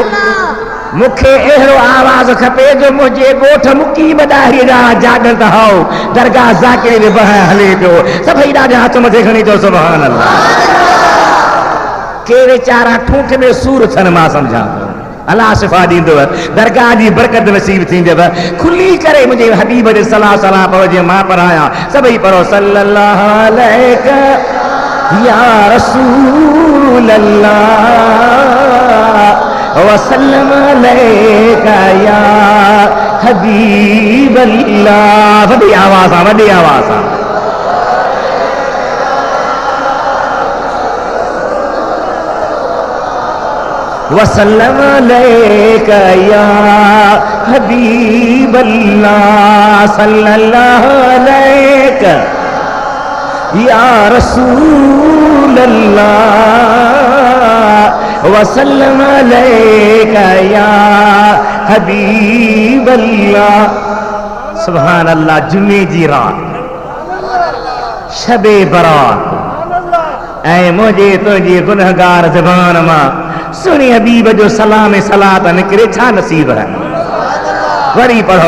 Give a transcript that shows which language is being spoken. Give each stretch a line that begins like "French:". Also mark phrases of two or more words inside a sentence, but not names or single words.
Sindhi: मूंखे अहिड़ो आवाज़ खपे जो मुंहिंजे ॻोठ मुकी बदारी जा जाॻनि त हाओ दरगाह ज़ाकिर जे बहाए हले पियो। सभई ॾाढा हथ मथे खणी चओ
Arabic: سبحان الله.
Sindhi: के वीचारा ठूठ में सूर थियनि, मां सम्झां थो अल्लाह शिफ़ा ॾींदव, दरगाह जी बरकत नसीब थींदव। खुली करे मुंहिंजे हबीब जे सलाह सलाह पढ़ो, जीअं मां पढ़ायां सभई पढ़ो।
Arabic: صلى الله عليك يا رسول الله وسلم عليك يا حبيب الله.
Sindhi: वॾी आवाज़ सां, वॾी आवाज़ सां।
Arabic: وسلم عليك يا حبيب الله صلى الله عليك يا رسول الله وسلم عليك يا حبيب الله. سبحان الله.
Sindhi: जुमे जी रात, शबे बरात, ऐं मुंहिंजे तुंहिंजे गुनहगार ज़बान मां सुनी हबीब जो सलाम सलात निकिरे, छा नसीब है। वरी पढ़ो।